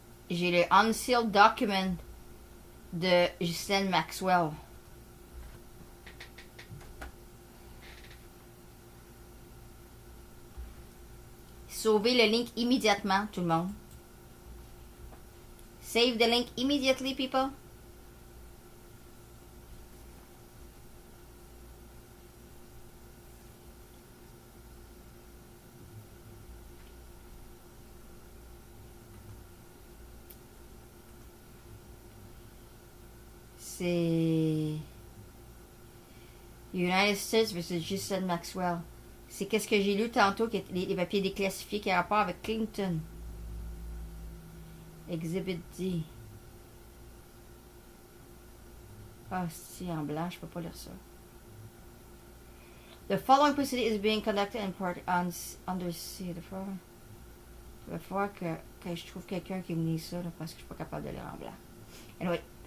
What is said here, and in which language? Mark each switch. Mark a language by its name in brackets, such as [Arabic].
[French] J'ai le [English] unsealed document [French] de Ghislaine Maxwell. Sauvez le link immédiatement, tout le monde. [English] Save the link immediately, people. [French] C'est United States versus Ghislaine Maxwell. C'est qu'est-ce que j'ai lu tantôt, les papiers déclassifiés qui ont rapport avec Clinton. [English] Exhibit D. [French] Ah, si, en blanc, je peux pas lire ça. [English] The following proceeding is being conducted in part under C. [French] Il va falloir que je trouve quelqu'un qui me lise ça, là, parce que je suis pas capable de lire en blanc. Anyway.